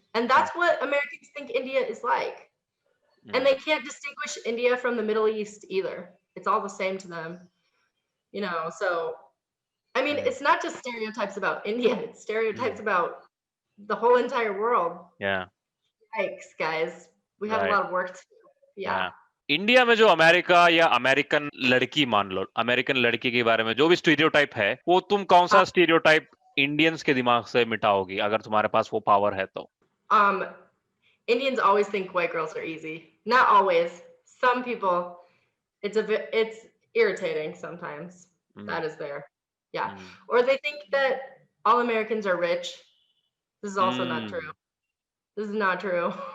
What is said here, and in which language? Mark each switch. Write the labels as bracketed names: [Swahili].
[English] And that's what Americans think India is like. And they can't distinguish India from the Middle East either. It's all the same to them. You know, so, I mean, it's not just stereotypes about India, it's stereotypes about the whole entire world. Yeah. Yikes, guys. We have a lot of work to do. Yeah. [Hindi] India में जो America या American लड़की मान लो, American लड़की के बारे में जो भी स्टीरियोटाइप है, वो तुम कौन सा स्टीरियोटाइप इंडियंस के दिमाग से मिटाओगी अगर तुम्हारे पास वो पावर है तो? [English] Indians always think white girls are easy. Not always. Some people, it's irritating sometimes. That is there. Yeah. Or they think that all Americans are rich. This is also not true. This is not true.